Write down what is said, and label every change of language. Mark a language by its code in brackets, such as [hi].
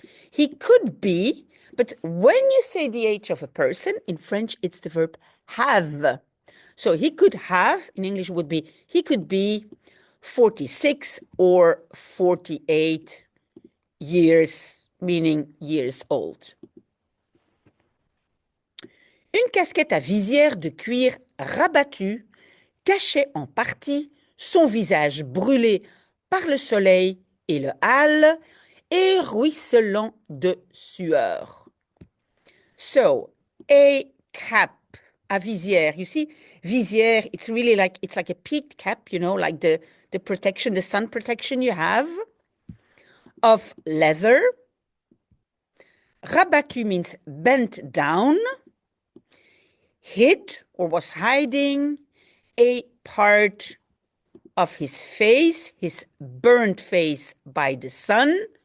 [en] He could be, but when you say the age of a person, in French, it's the verb have. So he could have, in English would be, he could be 46 or 48 years, meaning years old. [fr] Une casquette à visière de cuir rabattue cachait en partie son visage brûlé par le soleil et le hâle et ruisselant de sueur. [en] So, a cap, à visière. You see, visière, it's like a peaked cap, you know, like the protection, the sun protection you have. of leather. Rabattu means bent down, hid or was hiding a part of his face, his burnt face by the sun.